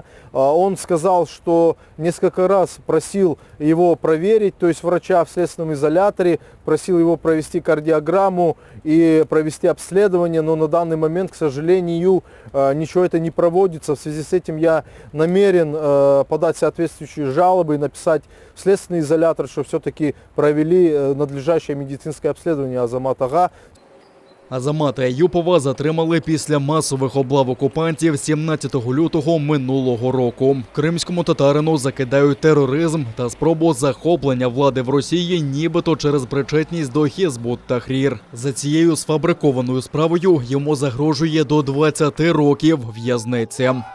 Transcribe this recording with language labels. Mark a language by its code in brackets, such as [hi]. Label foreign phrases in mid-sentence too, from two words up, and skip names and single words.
[ru] Он сказал, что несколько раз просил его проверить, то есть врача в следственном изоляторе, просил его провести кардиограмму и провести обследование, но на данный момент, к сожалению, ничего это не проводится. В связи с этим я намерен подать соответствующие жалобы и написать в следственный изолятор, что все-таки провели надлежащее медицинское обследование Азамата Ага. [uk] Азамата Єюпова затримали після масових облав окупантів 17 лютого минулого року. Кримському татарину закидають тероризм та спробу захоплення влади в Росії нібито через причетність до Хізбут Тахрір. За цією сфабрикованою справою йому загрожує до 20 років в'язниці.